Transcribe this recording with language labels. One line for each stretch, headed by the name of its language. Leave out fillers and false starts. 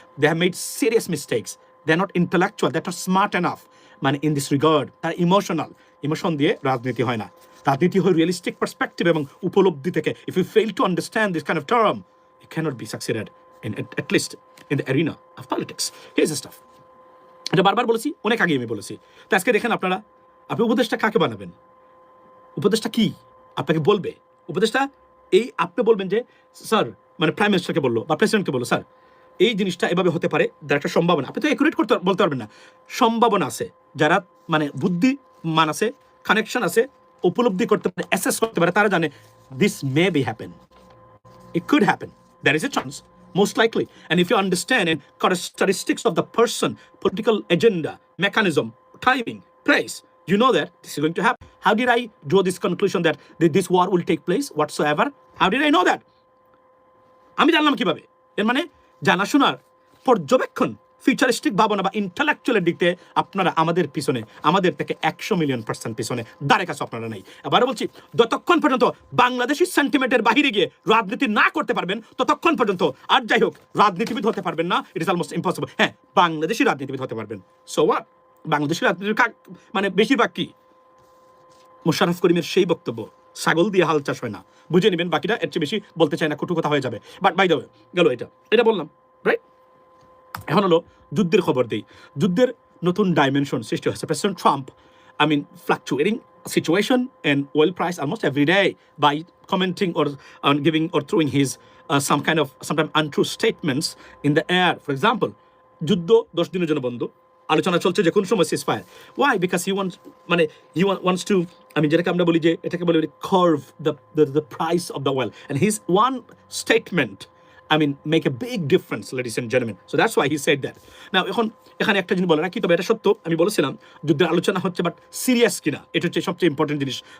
English: They have made serious mistakes, they are not intellectual, they are not smart enough. In this regard
Bangla: তারা emotion দিয়ে রাজনীতি হয় না। রাজনীতি হয় রিয়েলিস্টিক পার্সপেক্টিভ এবং উপলব্ধি থেকে।
English: If you fail to understand this kind of term, you cannot be succeeded at least in the arena of politics. Here's the stuff.
Bangla: এটা বারবার বলেছি, অনেক আগে আমি বলেছি। তো আজকে দেখেন আপনি উপদেশটা কাকে বানাবেন? উপদেশটা কি আপনাকে বলবে? উপদেশটা আপনি বলবেন যে স্যার, প্রাইম মিনিস্টারকে বললো বা প্রেসিডেন্টকে বললো, স্যার এই জিনিসটা এভাবে হতে পারে, তার একটা সম্ভাবনা। আপনি তো একুরেট বলতে পারবেন না। সম্ভাবনা আছে, যারা বুদ্ধিমান আছে, কানেকশন আছে, উপলব্ধি করতে পারে, অ্যাসেস করতে পারে, তারা জানে
English: This may be happen, it could happen, there is a chance, most likely. And if you understand and characteristics of the person, political agenda, mechanism, timing, place, you know that this is going to happen. How did I draw this conclusion that this war will take place whatsoever? How did I know that?
Bangla: আমি জানলাম কিভাবে? এর জানাশোনার পর্যবেক্ষণ, futuristic ভাবনা বা ইন্টেলেকচুয়ালের দিক থেকে আপনারা আমাদের থেকে 100 মিলিয়ন % পিছনে, দ্বারে কাছে আপনারা নেই। আবার বলছি, যতক্ষণ পর্যন্ত বাংলাদেশি সেন্টিমেন্টের বাহিরে গিয়ে রাজনীতি না করতে পারবেন ততক্ষণ পর্যন্ত আর যাই হোক রাজনীতিবিদ হতে পারবেন না।
English: It is almost impossible.
Bangla: হ্যাঁ, বাংলাদেশি রাজনীতিবিদ হতে পারবেন।
English: So what?
Bangla: বাংলাদেশি রাজনীতির বেশিরভাগ কি মোশাররফ করিমের সেই বক্তব্য, ছাগল দিয়ে হাল চাষ হয় না, বুঝে নেবেন। বাকিটা এর চেয়ে বেশি বলতে চাই না, কটু কথা হয়ে যাবে।
English: but by the way,
Bangla: গেল এটা বললাম, রাইট? এখন হলো যুদ্ধের খবর দিই। যুদ্ধের নতুন ডাইমেনশন সৃষ্টি হয়েছে।
English: President Trump, fluctuating situation and oil price almost every day by commenting or giving or throwing his sometimes untrue statements in the air. For example,
Bangla: যুদ্ধ 10 দিনের জন্য বন্ধ, আলোচনা চলছে যে কোন সময় ceasefire.
English: Why? Because he wants to,
Bangla: যেটাকে আমরা বলি যে এটাকে বলি
English: curve the price of the oil. And his one statement I mean, make a big difference, ladies and gentlemen. So that's why he said that.
Bangla: Now, এখানে একটা জিনিস বলে রাখি, তবে এটা সত্য, আমি বলেছিলাম যুদ্ধের আলোচনা হচ্ছে, বাট সিরিয়াস কিনা এটা হচ্ছে সবচেয়ে ইম্পর্টেন্ট জিনিস।